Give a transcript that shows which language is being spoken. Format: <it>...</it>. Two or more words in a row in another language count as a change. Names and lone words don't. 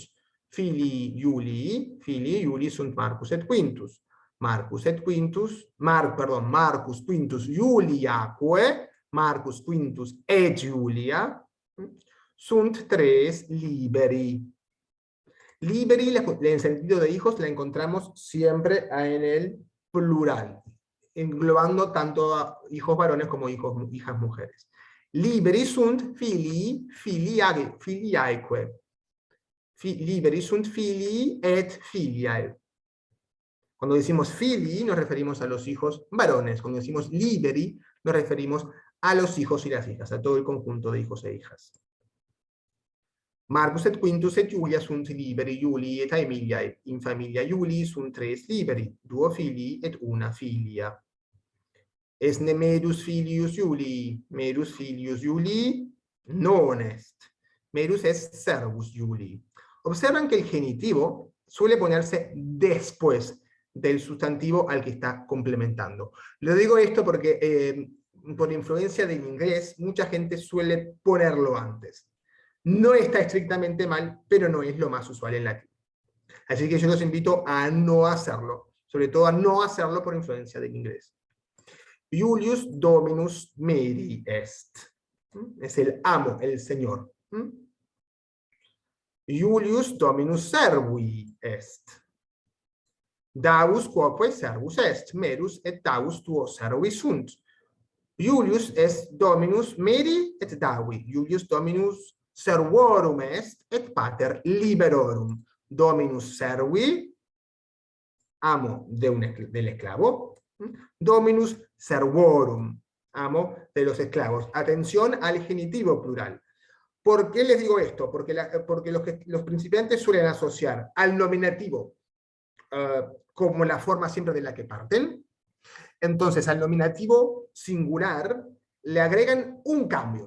<la>Filii Julii sunt Marcus et Quintus. Marcus Quintus Juliaque, Marcus Quintus et Julia, sunt tres liberi.</la> <es>Liberi, en sentido de hijos, la encontramos siempre en el plural, englobando tanto a hijos varones como hijas mujeres.</es> <la>Liberi sunt filii filiaeque. Liberi sunt filii et filiae.</la> <es>Cuando decimos filii nos referimos a los hijos varones. Cuando decimos liberi nos referimos a los hijos y las hijas, a todo el conjunto de hijos e hijas.</es> <la>Marcus et Quintus et Julia sunt liberi Julii et Aemiliae. In familia Julii sunt tres liberi, duo filii et una filia. Esne Merus filius Julii. Merus filius Julii non est. Merus est servus Julii.</la> <es>Observan que el genitivo suele ponerse después del sustantivo al que está complementando. Le digo esto porque por influencia del inglés mucha gente suele ponerlo antes. No está estrictamente mal, pero no es lo más usual en latín. Así que yo los invito a no hacerlo, sobre todo a no hacerlo por influencia del inglés.</es> <la>Julius Dominus Meri est.</la> <es>Es el amo, el señor.</es> <la>Julius Dominus Servui est. Davus quoque servus est. Merus et Davus tuo servi sunt. Julius est Dominus Meri et Davi. Julius Dominus servorum est et pater liberorum. Dominus servi,</la> <es>amo del esclavo.</es> <la>Dominus servorum,</la> <es>amo de los esclavos. Atención al genitivo plural. ¿Por qué les digo esto? Porque los principiantes suelen asociar al nominativo como la forma siempre de la que parten. Entonces, al nominativo singular le agregan un cambio.</es>